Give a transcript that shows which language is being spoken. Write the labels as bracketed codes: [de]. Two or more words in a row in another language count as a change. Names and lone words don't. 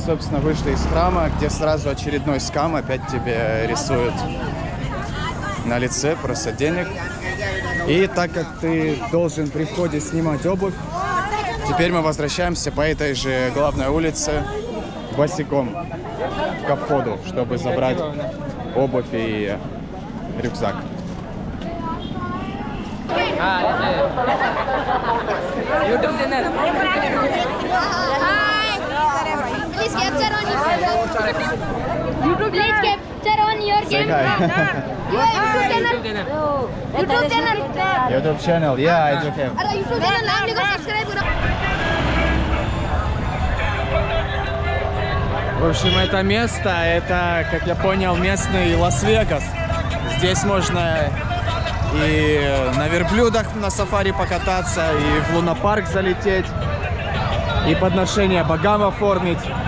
[ru] собственно, вышли из храма, где сразу очередной скам опять тебе рисуют на лице, просто денег. И так как ты должен при входе снимать обувь, теперь мы возвращаемся по этой же главной улице босиком ко входу, чтобы забрать обувь и рюкзак. [en] Please capture on YouTube. Please capture on your game. YouTube channel. YouTube channel, yeah, I do have. [hi] अरे [en] YouTube channel [hi] नाम लिखो subscribe करो. [ru] В общем, это место, это, как я понял, местный Лас-Вегас. Здесь можно и на верблюдах на сафари покататься, и в лунопарк залететь, и подношение богам оформить.